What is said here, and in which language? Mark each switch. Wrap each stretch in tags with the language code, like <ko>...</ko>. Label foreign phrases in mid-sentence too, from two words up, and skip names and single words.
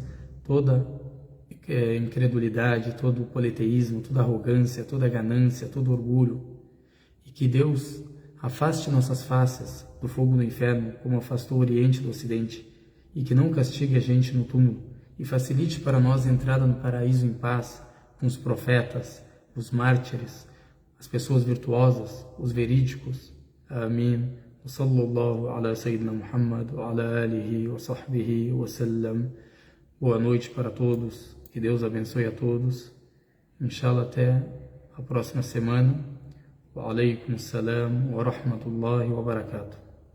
<pt>toda incredulidade, todo politeísmo, toda arrogância, toda ganância, todo orgulho e que Deus afaste nossas faces do fogo do inferno como afastou o Oriente do Ocidente e que não castigue a gente no túmulo e facilite para nós a entrada no paraíso em paz com os profetas, os mártires, as pessoas virtuosas, os verídicos. Amém.</pt> <ar>صلى الله على سيدنا محمد وعلى آله وصحبه وسلم.</ar> <pt>Boa noite para todos. Que Deus abençoe a todos. Inshallah até a próxima semana.</pt> <ar>وعليكم السلام ورحمة الله وبركاته.</ar>